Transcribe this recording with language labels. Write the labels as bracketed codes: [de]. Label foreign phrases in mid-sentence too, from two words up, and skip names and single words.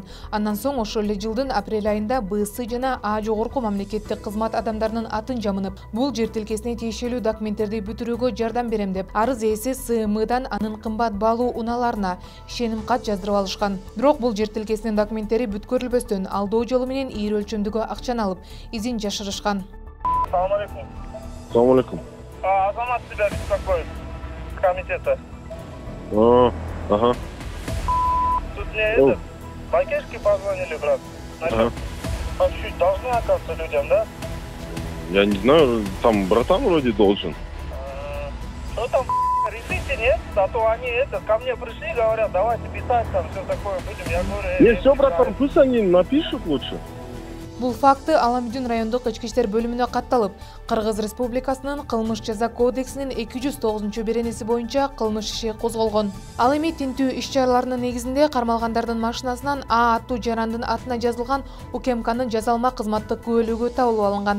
[ky] Андан соң ошол эле жылдын апрель айында Б.С. жана А жогорку мамлекеттик кызмат адамдарынын атын жамынып, бул жер тилкесине тиешелүү документтерди бүтүрүүгө жардам берем деп, арыз ээси С.М.дан анын кымбат баалуу унааларына ишеним кат жаздырып алышкан. Бирок бул жер тилкесинин документтери бүткөрүлбөстөн алдоо жолу менен ири өлчөмдөгү акчаны алып, изин жашырышкан. Салам алейкум. Салам алейкум. [ru] Азамат тебя беспокоит. Комитета. Ага. Тут мне пакетики позвонили, брат. Значит, по чуть-чуть должны оказаться людям, да? Я не знаю, там братан вроде должен. Что там, решите, нет? А то они ко мне пришли, говорят, давайте писать там, все такое будем. Я говорю... Нет, все, братан, пусть они напишут лучше. [ky] Бул факты Аламидин райондук ички иштер бөлүмүнө катталып, Кыргыз Республикасынын кылмыш жаза кодексинин 209 беренеси боюнча кылмыш иши козголгон. Ал эми тинтүү иш-чараларынын негизинде кармалгандардын машинасынан А аттуу жарандын атына жазылган УКМКнын жазалма кызматтык күбөлүгү табылып алынган.